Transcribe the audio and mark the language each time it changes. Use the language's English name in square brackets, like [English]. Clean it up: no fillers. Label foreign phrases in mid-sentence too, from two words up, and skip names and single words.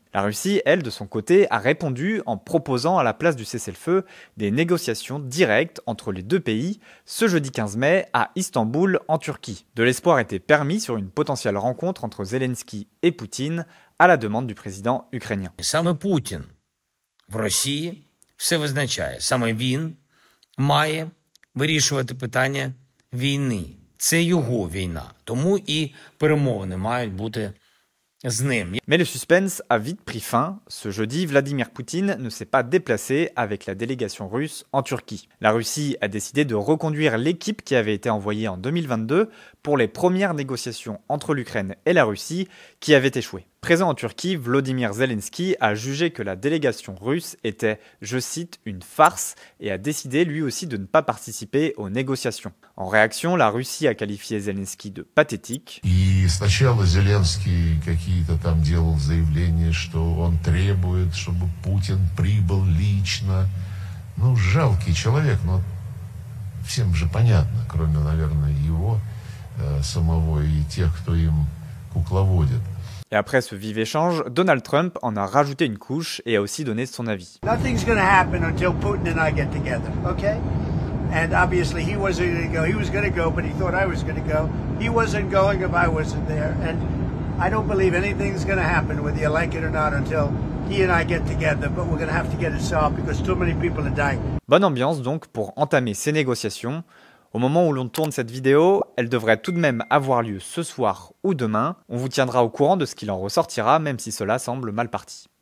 [French] La Russie, elle, de son côté, a répondu en proposant à la place du cessez-le-feu des négociations directes entre les deux pays ce jeudi 15 mai à Istanbul, en Turquie. De l'espoir était permis sur une potentielle rencontre entre Zelensky et Poutine à la demande du président ukrainien. [Ukrainian] Саме Путін в Росії все визначає. Саме він має вирішувати питання війни. Це його війна. Тому і перемовини мають бути з ним. [French] Mais le suspense a vite pris fin. Ce jeudi, Vladimir Poutine ne s'est pas déplacé avec la délégation russe en Turquie. La Russie a décidé de reconduire l'équipe qui avait été envoyée en 2022 pour les premières négociations entre l'Ukraine et la Russie qui avaient échoué. Présent en Turquie, Volodymyr Zelensky a jugé que la délégation russe était, je cite, une farce et a décidé lui aussi de ne pas participer aux négociations. En réaction, la Russie a qualifié Zelensky de pathétique. [Russian] И сначала Зеленский какие-то там делал заявления, что он требует, чтобы Путин прибыл лично. Ну, жалкий человек, но всем же понятно, кроме, наверное, его самого и тех, кто им кукловодит. [French] Et après ce vif échange, Donald Trump en a rajouté une couche et a aussi donné son avis. [English] Nothing's going to happen until Putin and I get together, okay? And obviously he wasn't going to go. He was going to go, but he thought I was going to go. He wasn't going if I wasn't there. And I don't believe anything's going to happen, whether you like it or not, until he and I get together. But we're going to have to get it solved because too many people are dying. [French] Bonne ambiance donc pour entamer ces négociations. Au moment où l'on tourne cette vidéo, elle devrait tout de même avoir lieu ce soir ou demain. On vous tiendra au courant de ce qu'il en ressortira, même si cela semble mal parti.